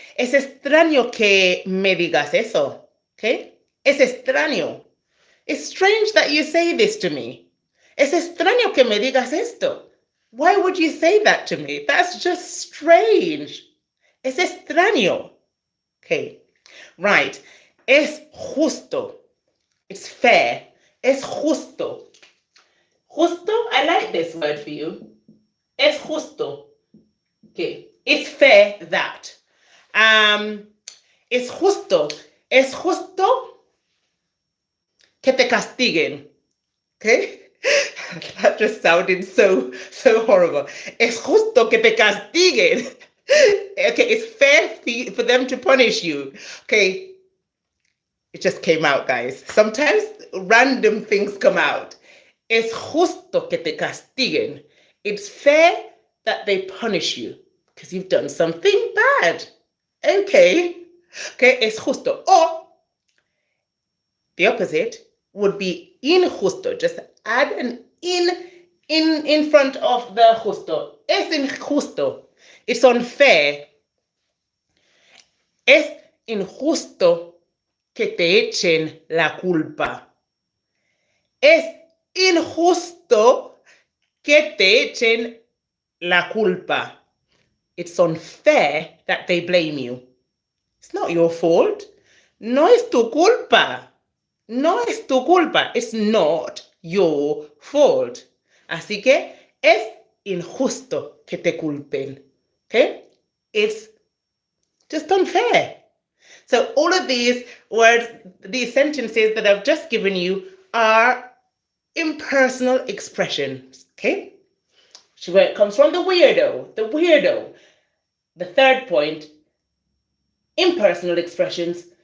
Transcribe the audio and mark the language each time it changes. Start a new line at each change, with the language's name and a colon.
Spanish: Es extraño que me digas eso. Okay, es extraño.
English: It's strange that you say this to me.
Spanish: Es extraño que me digas esto.
English: Why would you say that to me? That's just strange.
Spanish: Es extraño.
English: Okay, right.
Spanish: Es justo.
English: It's fair.
Spanish: Es justo.
English: Justo, I like this word for you.
Spanish: Es justo.
English: Okay, it's fair that.
Spanish: Es justo. Es justo que te castiguen.
English: Okay? That just sounded so horrible.
Spanish: Es justo que te castiguen.
English: Okay, it's fair for them to punish you. Okay, it just came out, guys. Sometimes random things come out.
Spanish: Es justo que te castiguen.
English: It's fair that they punish you because you've done something bad. Okay,
Spanish: es justo.
English: Or the opposite would be injusto. Just add an in front of the justo.
Spanish: Es injusto.
English: It's unfair.
Spanish: Es injusto que te echen la culpa. Es injusto que te echen la culpa.
English: It's unfair that they blame you. It's not your fault.
Spanish: No es tu culpa. No es tu culpa.
English: It's not your fault.
Spanish: Así que es injusto que te culpen.
English: Okay? It's just unfair. So all of these words, these sentences that I've just given you are impersonal expressions. Okay? So where it comes from, the weirdo. The third point, impersonal expressions.